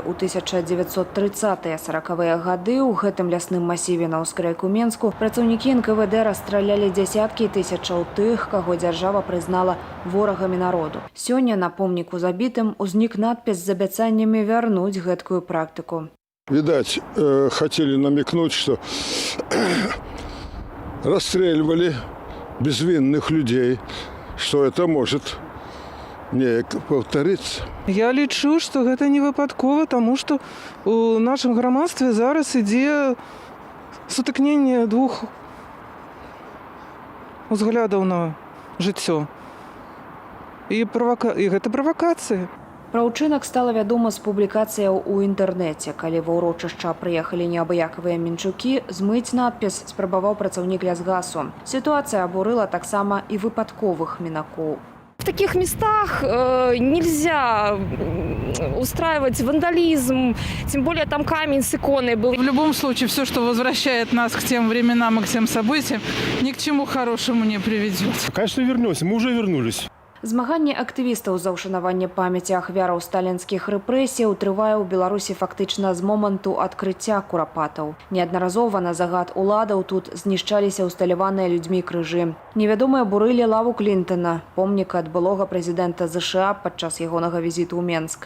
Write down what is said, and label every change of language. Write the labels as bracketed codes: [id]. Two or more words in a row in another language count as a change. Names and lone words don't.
[be] У 1930-40-е гады ў гэтым лясным масіве на ўскрайку Менску працаўнікі НКВД расстралялі дзясяткі тысячаў тых, каго дзяржава прызнала ворагамі народу. Сёння на помніку забітым узнік надпіс з абяцаннямі вярнуць гэткую практыку. [ru] Видать, хотели намекнуть, что расстреливали безвинных людей, что это может не повториться. [be] Я лічу, што гэта не выпадкова, таму што у нашым грамадстве зараз ідзе сутыкненне двух узглядаў на жыццё. І гэта правакацыя. Пра ўчынак стала вядома з публікацыяў у інтэрнэце. Калі ва ўрочышча прыехалі неабыякавыя менчукі, змыць надпіс спрабаваў працаўнік лясгасу. Сітуацыя абурыла таксама і выпадковых мінакоў. [ru] В таких местах нельзя устраивать вандализм, тем более там камень с иконой был. В любом случае, все, что возвращает нас к тем временам и к тем событиям, ни к чему хорошему не приведет. Конечно, вернемся. Мы уже вернулись. [be] Змаганне актывістаў за ўшанаванне памяці ахвяраў сталінскіх рэпрэсіяў трывае ў Беларусі фактычна з моманту адкрыцця курапатаў. Неаднаразова на загад уладаў тут знішчаліся ўсталяваныя людзьмі крыжы. Невядомыя бурылі лаву Клінтона, помніка ад былога прэзідэнта ЗША падчас ягонага візіту ў Менск.